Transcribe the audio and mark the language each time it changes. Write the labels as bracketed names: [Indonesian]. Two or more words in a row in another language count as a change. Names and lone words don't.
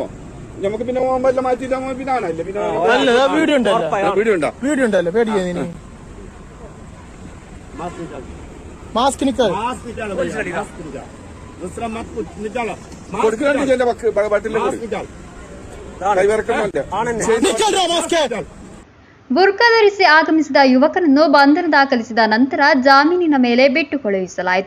[Malayalam] നമുക്ക് പിന്നെ പോകുമ്പോ മാറ്റിട്ട് പിന്നെ ആണല്ലേ വീഡിയോ ഉണ്ടല്ലോ പേടിക്കാ. [Kannada] ಬುರ್ಕಾ ಧರಿಸಿ ಆಗಮಿಸಿದ ಯುವಕನನ್ನು ಬಂಧನ ದಾಖಲಿಸಿದ ನಂತರ ಜಾಮೀನಿನ ಮೇಲೆ ಬಿಟ್ಟು ಕಳುಹಿಸಲಾಯಿತು.